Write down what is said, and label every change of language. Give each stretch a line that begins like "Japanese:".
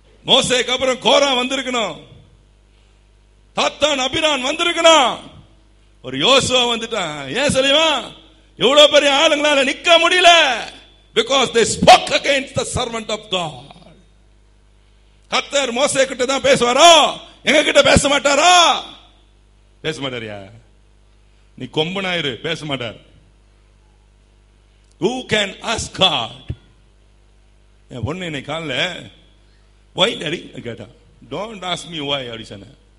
Tamil: மோசேக்கு அப்புறம் கோரா வந்திருக்கணும், தாத்தான் அபிரான் வந்திருக்கணும், ஒரு யோசுவா வந்துட்டான். ஏன் சொல்லுவா எவ்வளவு பெரிய ஆளுங்களால நிக்க முடியல?
English: Because they spoke against the servant of God.
Tamil: கர்த்தர் மோசே கிட்ட தான் பேசுவாரோ, எங்க கிட்ட பேச மாட்டாரா? பேச மாட்டாரியா? நீ கொம்பனாயிரு, பேச மாட்டார்.
English: Who can ask God?
Tamil: என் பொண்ணு என்னை காணல,
English: why daddy
Tamil: கேட்டா,
English: don't ask me why
Tamil: அப்படி சொன்ன.